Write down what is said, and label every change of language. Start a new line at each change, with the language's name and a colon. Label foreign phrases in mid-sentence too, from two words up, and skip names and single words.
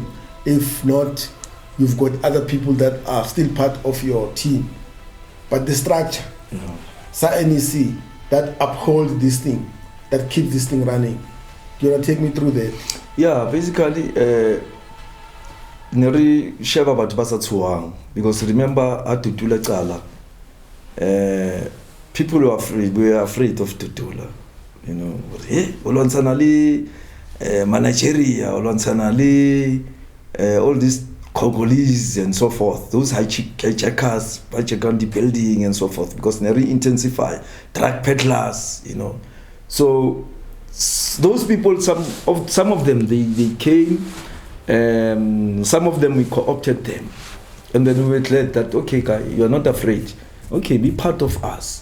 English: If not, you've got other people that are still part of your team. But the structure, NEC, that uphold this thing, that keep this thing running. Do you want to take me through that? Yeah, basically,
Southern Sotho: neri sheba batho ba sa tshoang,
English: because remember at Dudula Cala, people were afraid of Dudula. You know,
Southern Sotho: olwantshana le
English: Nigeria,
Southern Sotho: olwantshana le
English: all these Congolese and so forth, those hijackers, hijack on the building and so forth, because they intensify drug peddlers, you know. So those people, some of them they came, some of them we co-opted them, and then we were glad that okay, guy, you are not afraid, okay, be part of us.